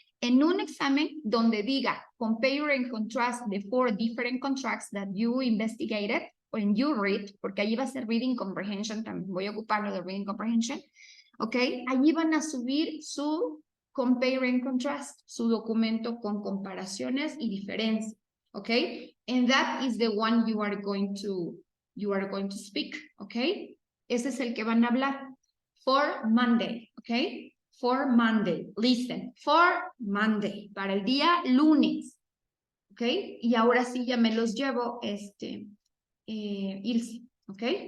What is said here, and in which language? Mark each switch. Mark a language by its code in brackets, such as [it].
[es] En un examen donde diga [en] compare and contrast the 4 different contracts that you investigated when you read, [es] porque allí va a ser [en] reading comprehension, [es] también voy a ocuparlo de [en] reading comprehension, ¿ok? [es] Allí van a subir su [en] compare and contrast, [es] su documento con comparaciones y diferencias, ¿ok? [en] And that is the one you are going to speak, ¿ok? [es] Ese es el que van a hablar. [en] For Monday, ¿ok? For Monday. Listen. For Monday. [es] Para el día lunes. ¿Ok? Y ahora sí ya me los llevo, Ilse. ¿Ok?